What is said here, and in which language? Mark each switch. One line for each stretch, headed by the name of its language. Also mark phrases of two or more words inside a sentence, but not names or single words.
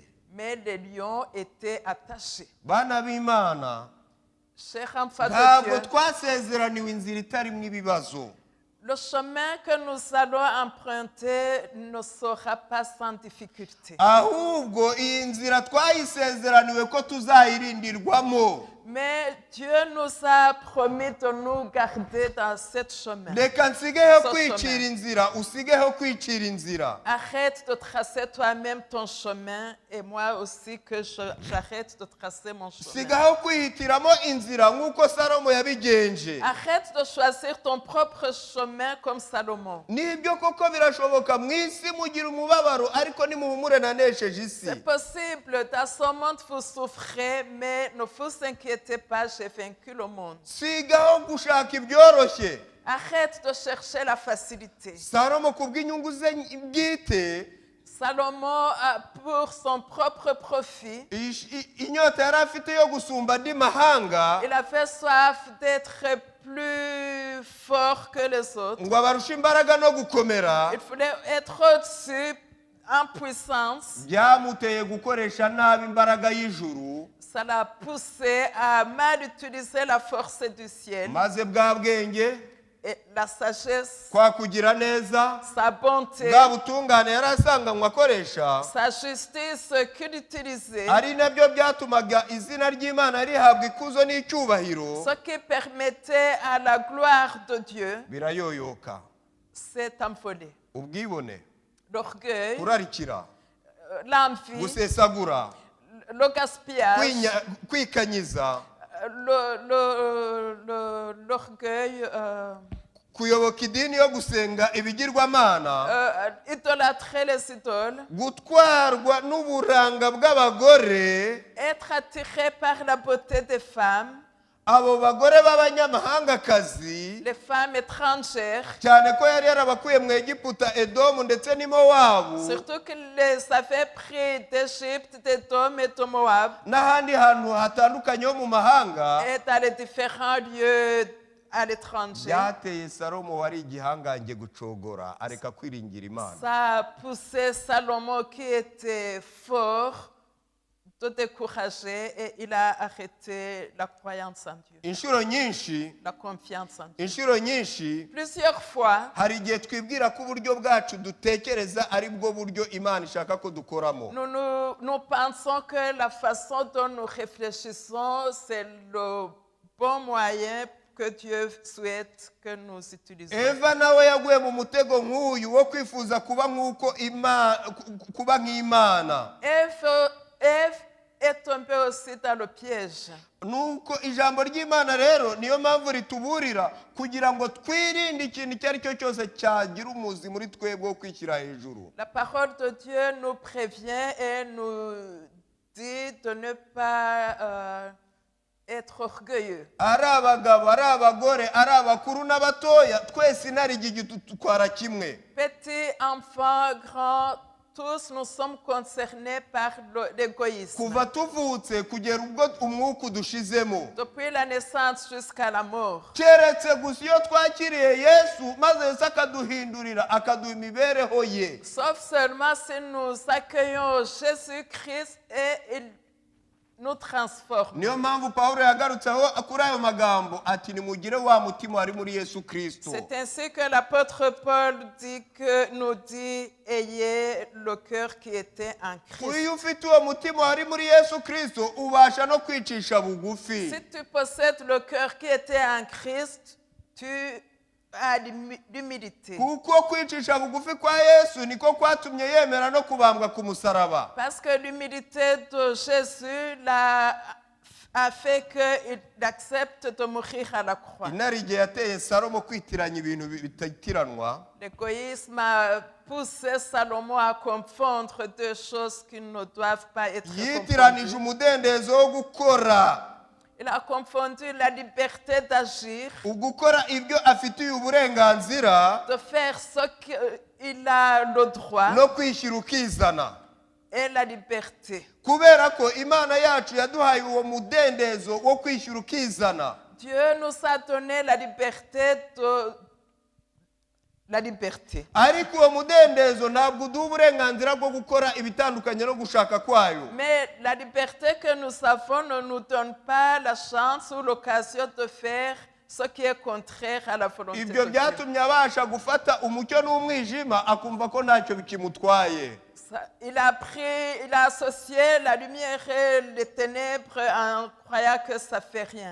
French: mais les lions étaient attachés.
Kinyarwanda: bana b'imana
French: Chers enfants de
Kinyarwanda: ntabwo
French: Dieu,
Kinyarwanda: twasezeraniwe inzira itarimo ibibazo
French: le chemin que nous allons emprunter ne sera pas sans difficulté.
Kinyarwanda: ahubwo iyi nzira twayisezeraniwe ko tuzayirindirwamo
French: Mais Dieu nous a promis de nous garder dans cette chemin.
Kinyarwanda: reka nsigeho So kwicira
French: chemin.
Kinyarwanda: inzira usigeho kwicira inzira
French: Arrête de tracer toi-même ton chemin et moi aussi que j'arrête de tracer mon chemin.
Kinyarwanda: sigaho kwihitiramo inzira nk'uko salomo yabigenje
French: Arrête de choisir ton propre chemin comme Salomon.
Kinyarwanda: nibyo koko birashoboka mu isi mugira umubabaro ariko nimuhumure nanesheje isi
French: C'est possible, dans ce monde vous souffrez, mais ne vous inquiétez pas, j'ai vaincu le monde.
Kinyarwanda: sigaho gushaka ibyoroshye
French: Arrête de chercher la facilité.
Kinyarwanda: salomo ku bw'inyungu ze bwite
French: Salomon, pour son propre profit,
Kinyarwanda: inyota yari afite yo gusumba andi mahanga
French: il avait soif d'être plus fort que les autres.
Kinyarwanda: ngo abarushe imbaraga no gukomera
French: Il voulait être au-dessus en puissance.
Kinyarwanda: byamuteye gukoresha nabi imbaraga y'ijuru
French: Ça l'a poussé à mal utiliser la force du ciel
Kinyarwanda: maze bwa bwenge
French: et la sagesse,
Kinyarwanda: kwa kugira neza
French: sa bonté,
Kinyarwanda: bwa butungane yari asanganywe akoresha
French: sa justice qu'il utilisait,
Kinyarwanda: ari nabyo byatumaga izina ry'imana rihabwa ikuzo n'icyubahiro
French: ce qui permettait à la gloire de Dieu,
Kinyarwanda: birayoyoka
French: s'est envolé.
Kinyarwanda: ubwibone
French: L'orgueil,
Kinyarwanda: kurarikira
French: l'envie,
Kinyarwanda: gusesagura
French: le gaspillage,
Kinyarwanda: kwikanyiza
French: l'orgueil,
Kinyarwanda: kuyoboka idini yo gusenga ibigirwamana
French: idolâtrer les idoles,
Kinyarwanda: gutwarwa n'uburanga bw'abagore
French: être attiré par la beauté des femmes,
Kinyarwanda: abo bagore b'abanyamahangakazi
French: les femmes étrangères,
Kinyarwanda: cyane ko yari yarabakuye mu Egiputa Edomu ndetse n'i Mowabu
French: surtout qu'il les avait pris d'Égypte, d'Édom et de Moab,
Kinyarwanda: n'ahandi hantu hatandukanye ho mu mahanga
French: et dans les différents lieux à l'étranger.
Kinyarwanda: byateye Salomo wari igihangange gucogora areka kwiringira Imana
French: Ça a poussé Salomon qui était fort de décourager et il a arrêté la croyance en Dieu,
Kinyarwanda: inshuro nyinshi
French: la confiance en Dieu.
Kinyarwanda: inshuro nyinshi
French: Plusieurs fois,
Kinyarwanda: hari igihe twibwira ko uburyo bwacu dutekereza ari bwo buryo Imana ishaka ko dukoramo
French: nous pensons que la façon dont nous réfléchissons, c'est le bon moyen que Dieu souhaite que nous utilisions.
Kinyarwanda: Eva nawe yaguye mu mutego nk'uyu wo kwifuza kuba nk'imana
French: Ève est tombé aussi dans le piège.
Kinyarwanda: nuko ijambo ry'Imana rero niyo mpamvu rituburira kugira ngo twirinde ikintu icyo ari cyo cyose cyagira umuzi muri twebwe wo kwishyira hejuru.
French: La parole de Dieu nous prévient et nous dit de ne pas être orgueilleux.
Kinyarwanda: ari abagabo ari abagore ari abakuru n'abatoya twese inarijye dutwara kimwe.
French: Petits, enfants, grands, tous nous sommes concernés par l'égoïsme.
Kinyarwanda: kuva tuvutse kugera ubwo umwuka udushizemo,
French: Depuis la naissance jusqu'à la mort.
Kinyarwanda: keretse gusa iyo twakiriye Yesu maze Yesu akaduhindurira akaduha imibereho ye.
French: Sauf seulement si nous accueillons Jésus-Christ et il nous transforme.
Kinyarwanda: niyo mpamvu Pawulo yagarutseho kuri ayo magambo ati nimugire wa mutima wari muri Yesu Kristo.
French: C'est ainsi que l'apôtre Paul nous dit, ayez le cœur qui était en Christ.
Kinyarwanda: iyo ufite uwo mutima wari muri Yesu Kristo ubasha no kwicisha bugufi.
French: Si tu possèdes le cœur qui était en Christ, tu as l'humilité.
Kinyarwanda: kuko kwicisha bugufi kwa Yesu niko kwatumye yemera no kubambwa ku musaraba.
French: Parce que l'humilité de Jésus a fait qu'il accepte de mourir à la croix.
Kinyarwanda: inarijye yateye Salomo kwitiranya ibintu bitatiranwa.
French: L'égoïsme a poussé Salomon à confondre deux choses qui ne doivent pas être
Kinyarwanda: yitiranije
French: confondues.
Kinyarwanda: umudendezo wo gukora,
French: Il a confondu la liberté d'agir,
Kinyarwanda: ugukora ibyo afitiye uburenganzira
French: de faire ce qu'il a le droit,
Kinyarwanda: no kwishyira ukizana.
French: et la liberté.
Kinyarwanda: kubera ko Imana yacu yaduhaye uwo mudendezo wo kwishyura ukizana.
French: Dieu nous a donné la liberté.
Kinyarwanda: ariko uwo mudendezo ntabwo uduha uburenganzira bwo gukora ibitandukanye no gushaka kwayo.
French: Mais la liberté que nous avons ne nous donne pas la chance ou l'occasion de faire ce qui est contraire à la volonté
Kinyarwanda: ibyo
French: de Dieu.
Kinyarwanda: byatumye abasha gufata umucyo n'umwijima akumva ko ntacyo bikimutwaye.
French: Il a associé la lumière et les ténèbres en croyant que ça fait rien.